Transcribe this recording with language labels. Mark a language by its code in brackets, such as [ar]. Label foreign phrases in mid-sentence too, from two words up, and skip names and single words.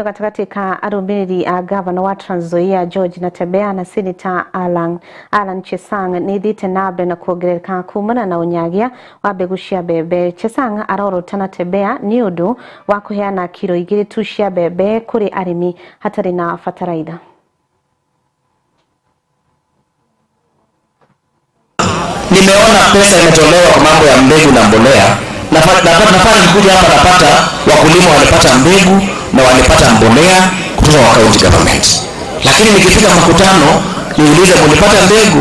[ki] gatagatĩ ka arũmĩrĩri a gavana wa Trans Nzoia George Natembeya na Senator Alan Chesang nĩ thiĩte na mbere na kuongerereka kumana na ũnyagia wa mbegũ cia mbembe. Chesang arorota Natembeya nĩ ũndũ wa kũheana kilo 2 tu cia mbembe kũrĩ arĩmi hatarĩ na fataraitha. [sw] Nimeona pesa imetolewa kwa mambo ya mbegu na mbolea. Nafanya nikuja hapa napata wakulima walipata mbegu na walipata mbolea kutoka kwa [en] county government. [sw] Lakini nikifika makutano niulize mlipata mbegu?